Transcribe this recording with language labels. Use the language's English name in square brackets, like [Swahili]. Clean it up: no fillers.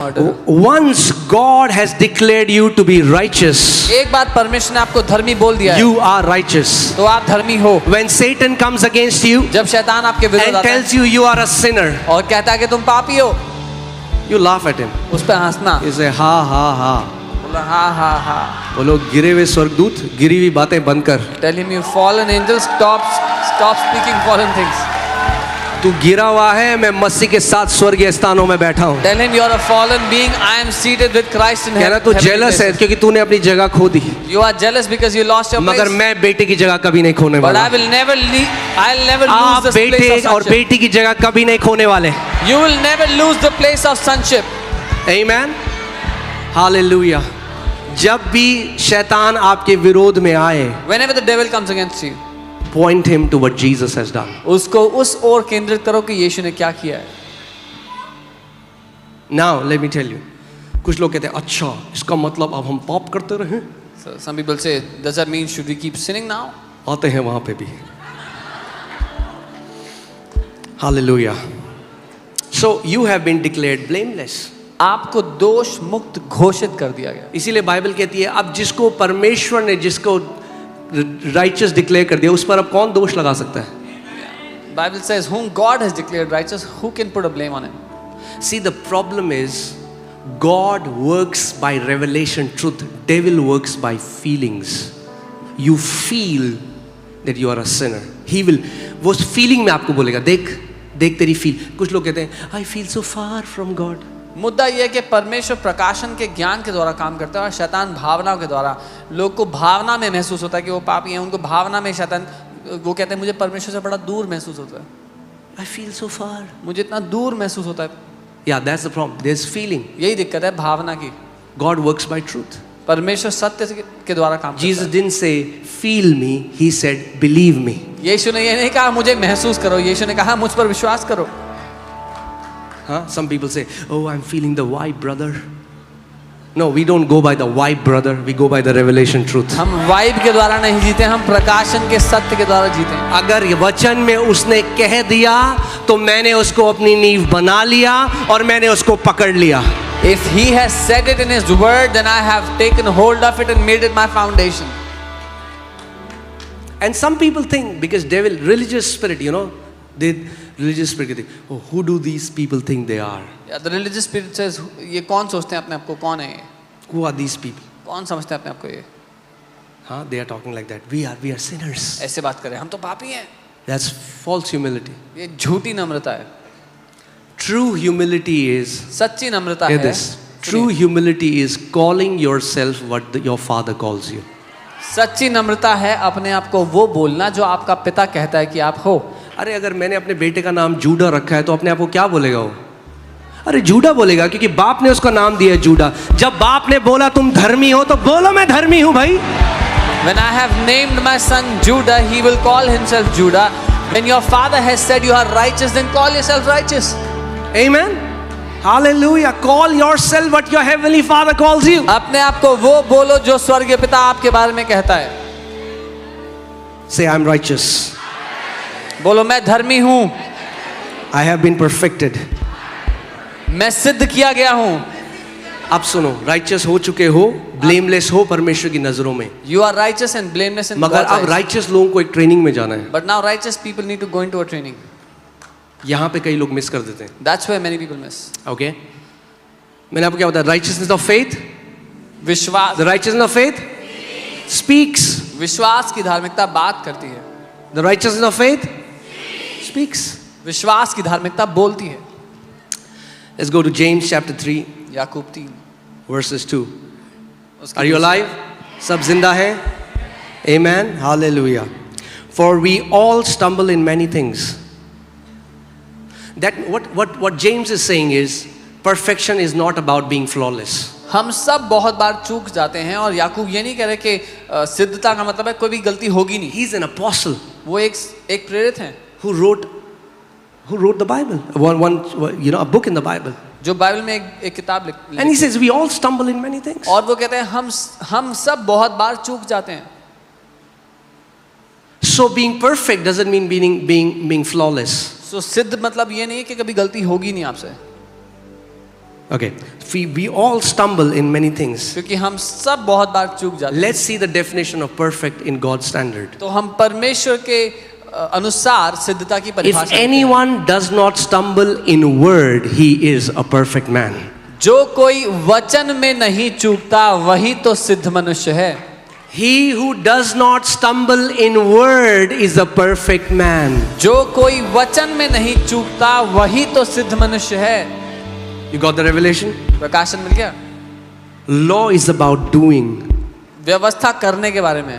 [English] Once God has declared you to be righteous, [Hindi] एक बार परमेश्वर ने आपको धर्मी बोल दिया है, [English] you are righteous. [Hindi] तो आप धर्मी हो। [English] When Satan comes against you [Hindi] जब शैतान आपके विरुद्ध [English] and [Hindi] आता है [English] tells you are a sinner, [Hindi] और कहता है कि तुम पापी हो, [English] you laugh at him. [Hindi] उस पर हंसना, [English] You say ha ha ha. [Hindi] बोलो हाँ हाँ हाँ। बोलो गिरे हुए स्वर्गदूत, गिरी हुई बातें बंद कर. [English] Tell him you fallen angel, stop speaking fallen things. [Hindi] तू गिरा हुआ है, मैं मसीह के साथ स्वर्गीय स्थानों में बैठा हूँ. [English] Tell him you are a fallen being, I am seated with Christ in [Hindi] कहना [English] heaven. [Hindi] तू jealous है क्योंकि तूने अपनी जगह खो दी. [English] You are jealous because you lost your place. [Hindi] मगर मैं बेटे की जगह कभी नहीं खोने [English] But [Hindi] वाला. [English] I'll never lose [Hindi] आप [English] the place [Hindi] बेटे [English] of [Hindi] और [English] sonship. [Hindi] बेटी की जगह कभी नहीं खोने वाले. [English] You will never lose the place of sonship. Amen. Hallelujah. [Hindi] जब भी शैतान आपके विरोध में आए, [English] Whenever the devil comes against you, point him to what Jesus has done. [Hindi] उसको उस ओर केंद्रित करो कि यीशु ने क्या किया है. [English] Now let me tell you. [Hindi] कुछ लोग कहते हैं अच्छा इसका मतलब अब हम पाप करते रहें. [English] So some people say, does that mean should we keep sinning now? [Hindi] आते हैं वहां पे भी. [English] Hallelujah. So you have been declared blameless. [Hindi] आपको दोष मुक्त घोषित कर दिया गया. इसीलिए बाइबल कहती है अब जिसको परमेश्वर ने जिसको राइचियस डिक्लेयर कर दिया उस पर अब कौन दोष लगा सकता है? [English] Bible says, whom God has declared righteous, who can put a blame on him? See, the problem is God works by revelation truth. Devil works by feelings. You feel that you are a sinner. He will [Hindi] वो feeling में आपको बोलेगा देख तेरी feel. कुछ लोग कहते हैं [English] I feel so far from God. [Hindi] मुद्दा यह है कि परमेश्वर प्रकाशन के ज्ञान के द्वारा काम करता है और शैतान भावनाओं के द्वारा. लोग को भावना में महसूस होता है कि वो पापी हैं, उनको भावना में शैतान वो कहते हैं मुझे परमेश्वर से बड़ा दूर महसूस होता है. [English] I feel so far. [Hindi] मुझे इतना दूर महसूस होता है. [English] Yeah, that's the problem. There's feeling. [Hindi] यही दिक्कत है भावना की. [English] God works by truth. [Hindi] परमेश्वर सत्य के द्वारा काम करता है. [English] Jesus didn't say feel me. He said believe me. [Hindi] यीशु ने ये नहीं कहा मुझे महसूस करो, यीशु ने कहा मुझ पर विश्वास करो. Huh? [English] Some people say, oh, I'm feeling the vibe, brother. No, we don't go by the vibe, brother. We go by the revelation truth. [Hindi] हम वाइब के द्वारा नहीं जीते, हम प्रकाशन के सत्य के द्वारा जीते हैं. अगर ये वचन में उसने कह दिया तो मैंने उसको अपनी नींव बना लिया और मैंने उसको पकड़ लिया. [English] If he has said it in his word, then I have taken hold of it and made it my foundation. And some people think because devil, religious spirit, you know, religious spirit [Hindi] कहते हैं, [English] oh, who do these people think they are? Yeah, the religious spirit says, [Hindi] ये कौन सोचते हैं अपने आप को कौन है ये? [English] Who are these people? [Hindi] कौन समझते हैं अपने आप को ये? Huh? [English] They are talking like that. We are sinners. [Hindi] ऐसे बात करें, हम तो पापी हैं. [English] That's false humility. [Hindi] ये झूठी नम्रता है. [English] True humility is, [Hindi] सच्ची नम्रता [English] hear [Hindi] है. [English] this. True humility is calling yourself what your father calls you. [Hindi] सच्ची नम्रता है अपने आप को वो बोलना जो आपका पिता कहता है कि आप हो. अरे अगर मैंने अपने बेटे का नाम जूडा रखा है तो अपने आप को क्या बोलेगा वो? अरे जूडा बोलेगा क्योंकि बाप ने उसका नाम दिया है जूडा. जब बाप ने बोला तुम धर्मी हो तो बोलो मैं धर्मी हूं भाई. [English] When I have named my son Judah, he will call himself Judah. When your father has said you are righteous, then call yourself righteous. Amen. Hallelujah. Call yourself what your heavenly father calls you. [Hindi] अपने आप को वो बोलो जो स्वर्गीय पिता आपके बारे में कहता है. [English] Say I'm righteous. [Hindi] बोलो मैं धर्मी हूं. [English] I have been perfected. [Hindi] मैं सिद्ध किया गया हूं. अब सुनो, righteous हो चुके हो, blameless हो परमेश्वर की नजरों में. [English] You are righteous and blameless in [Hindi] मगर [English] God's [Hindi] अब [English] eyes. [Hindi] righteous लोगों को एक ट्रेनिंग में जाना है. [English] But now righteous people need to go into a training. [Hindi] यहाँ पे कई लोग मिस कर देते हैं. [English] That's where many people miss. Okay? [Hindi] मैंने आपको क्या बताया? [English] Righteousness of faith. [Hindi] विश्वास. [English] The righteousness of faith speaks. [Hindi] विश्वास की धार्मिकता बात करती है. [English] The righteousness of faith speaks. [Hindi] विश्वास की धार्मिकता बोलती है. [English] Let's go to James chapter 3 [Hindi] Yakub 3 [English] verses 2. Are you alive? [Hindi] सब जिंदा है? [English] Amen. Hallelujah. For we all stumble in many things. That what James is saying is perfection is not about being flawless. [Hindi] हम सब बहुत बार चूक जाते हैं और याकूब ये नहीं कह रहे कि सिद्धता का मतलब है कोई भी गलती होगी नहीं. [English] He's an apostle. [Hindi] वो एक प्रेरित हैं [English] who wrote the Bible, a book in the Bible. [Hindi] जो बाइबल में एक किताब लिख. [English] And he says we all stumble in many things. [Hindi] और वो कहते हैं हम सब बहुत बार चूक जाते हैं. [English] So being perfect doesn't mean being flawless. [Hindi] So सिद्ध मतलब ये नहीं कि कभी गलती होगी नहीं आपसे. [English] Okay, we all stumble in many things. [Hindi] क्योंकि हम सब बहुत बार चूक जाते हैं। [English] Let's see the definition of perfect in God's standard. [Hindi] तो हम परमेश्वर के अनुसार सिद्धता की [English] If [Hindi] परिभाषा देखते हैं। [English] anyone does not stumble in word, he is a perfect man. [Hindi] जो कोई वचन में नहीं चूकता वही तो सिद्ध मनुष्य है। [English] He who does not stumble in word is a perfect man. [Hindi] जो कोई वचन में नहीं चूकता वही तो सिद्ध मनुष्य है। [English] You got the revelation? [Hindi] प्रकाशन मिल गया। [English] Law is about doing. [Hindi] व्यवस्था करने के बारे में।